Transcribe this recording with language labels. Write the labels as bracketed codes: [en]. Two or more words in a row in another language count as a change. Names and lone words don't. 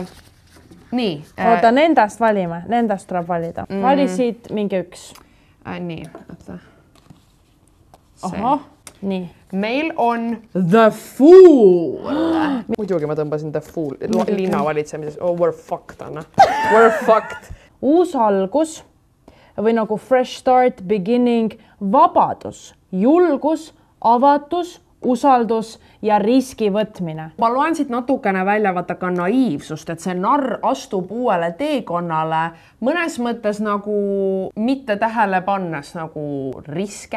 [et] Nii. Oota, nendest valime. Nendest tuleb valida. Valisid mingi üks. Nii, oota. Ahah, nii. Meil on The Fool. Muidugi ma tõmbasin The Fool. Linna valitsemises. [en] Oh, we're fucked, Anna. We're fucked. [et] Uus algus või nagu [en] fresh start, beginning, [et] vabadus, julgus, avatus, usaldus ja riski võtmine. Ma loen siit natukene välja vaata ka naiivsust, et see narr astub uuele teekonnale mõnes mõttes nagu mitte tähele pannes nagu riske.